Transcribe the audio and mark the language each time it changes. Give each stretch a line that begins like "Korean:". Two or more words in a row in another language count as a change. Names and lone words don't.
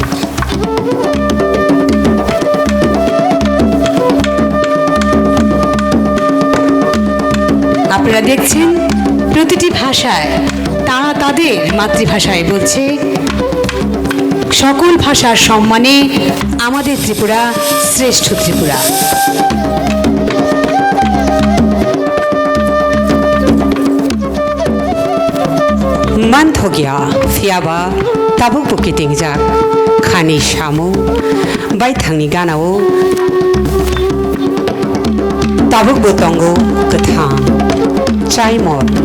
Bangla: আপনারা দেখছেন প্রতিটি ভাষায় তারা তাদের মাতৃভাষায় বলছে সকল ভাষার সম্মানে আমাদের ত্রিপুরা শ্রেষ্ঠ ত্রিপুরা।
Kok Borok: मान थोगिया फियाबा ताबुक बुकिटिं जाक खानि सामु बाय थांनि गानाव ताबुक बोतंगो गोथां चाइमर